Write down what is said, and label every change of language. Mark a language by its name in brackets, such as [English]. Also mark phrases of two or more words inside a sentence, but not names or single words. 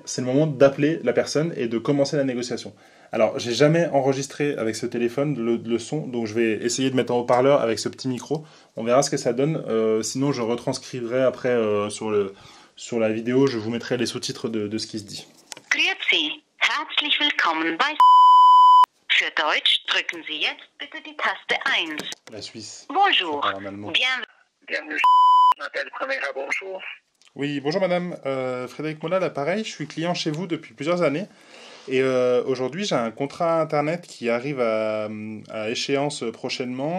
[French] C'est le moment d'appeler la personne et de commencer la négociation. Alors, j'ai jamais enregistré avec ce téléphone le son, donc je vais essayer de mettre en haut-parleur avec ce petit micro. On verra ce que ça donne. Sinon, je retranscrirai après sur la vidéo. Je vous mettrai les sous-titres de ce qui se dit. [German] Grüezi, herzlich willkommen bei Für Deutsch drücken Sie jetzt bitte die Taste 1. [French] La Suisse. Bonjour, Ça parle en allemand. bienvenue. Appel Premier, bonjour. Oui, bonjour madame. Frédéric Mola, l'appareil. Je suis client chez vous depuis plusieurs années. Et aujourd'hui, j'ai un contrat internet qui arrive à échéance prochainement.